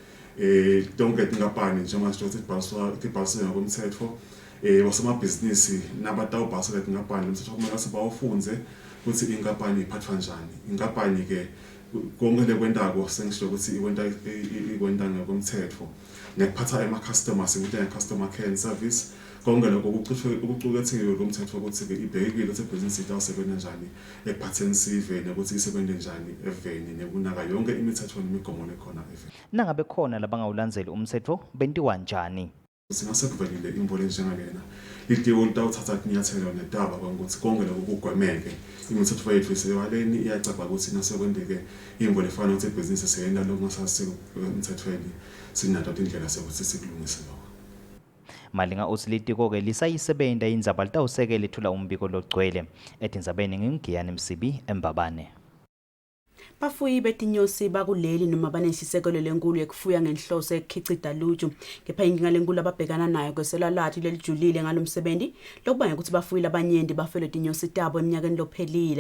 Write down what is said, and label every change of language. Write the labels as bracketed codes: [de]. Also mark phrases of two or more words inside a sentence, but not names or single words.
[ss] Tonke tinkampani njengoba sithi tibhaliswe ngokomthetho wasemabhizinisi nabatawubhaliswa letinkampani umthetho kumele sibawufunze ukuthi inkampani iphathwa kanjani. Inkampani ke konke lekwentako sengisho ukuthi ikwenta ngokomthetho nekuphatha ama-customers ukuthi [en] customer care and service [ss] konke lokho ukucukethiwe komthetho ukuthi ke ibhekile ukuthi ibhizinisi itawusebenza kanjani ekuphatheni siVeni ukuthi isebenze njani eVeni nekunaka yonke imithetho nemigomo lekhona eVeni. Nangabe khona labangawulandzeli umtsetfo bentiwa njani? Singasekuvelile imbolo enjengalena litiko litawuthatha inyathelo netaba ukuthi konke lokho kugwemeke imithetho yethu isewaleni iyacaba ukuthi nasekwendeke imbolo efana ukuthi ibhizinisi seyenda lokungasasiko emthethweni sinato indlela sokuthi sikulungise lokho. Malinga uthi litiko-ke lisayisebenta indzaba litawusekela ithula umbiko logcwele. Etindzabeni ngingiyani Msibi eMbabane. Bafuyi betinyosi bakuleli noma baneshisekelo lenkulu yekufuya ngenhloso ekukhicida luju. Kepha inkinga lenkulu ababhekana nayo kwesela lathi lelijulile ngalomsebenzi lokubanga ukuthi bafuyi labanyenti bafele tinyosi tabo eminyakeni lophelile.